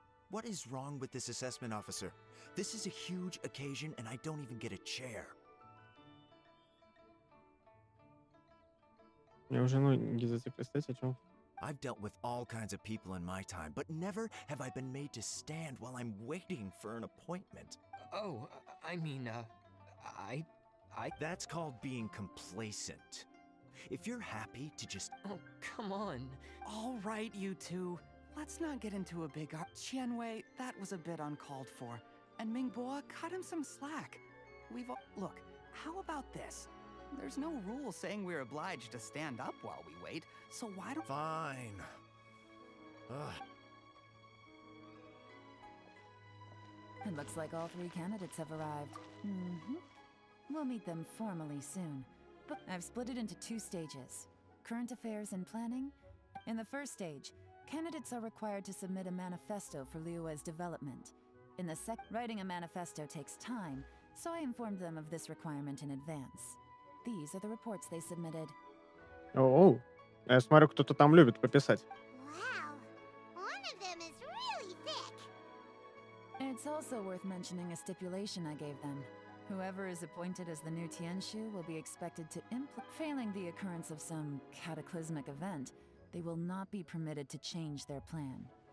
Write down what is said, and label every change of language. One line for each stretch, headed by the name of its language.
English: What is wrong with this assessment officer? This is a huge occasion and I don't even get a chair.
Russian: Мне уже ноги затекли, кстати, о чем?
English: I've dealt with all kinds of people in my time, but never have I been made to stand while I'm waiting for an appointment. Oh, I mean, I... That's called being complacent. If you're happy to just... Oh, come on. All right, you two. Let's not get into a big... Qianwei, that was a bit uncalled for. And Mingbo, cut him some slack. We've all... Look, how about this? There's no rule saying we're obliged to stand up while we wait, so why don't... Fine. Ugh. It looks like all 3 candidates have arrived. We'll meet them formally soon. But I've split it into 2 stages. Current affairs and planning. In the first stage, candidates are required to submit a manifesto for Liyue's development. In the writing a manifesto takes time, so I informed them of this requirement in advance. These are the reports they submitted. Оу.
Russian: Я смотрю, кто-то там любит пописать.
English: Wow, one of them is really thick. It's also worth mentioning a stipulation I gave them. Whoever is appointed as the new Tianshu will be expected to failing the occurrence of some cataclysmic event, they will not be permitted to change their plan.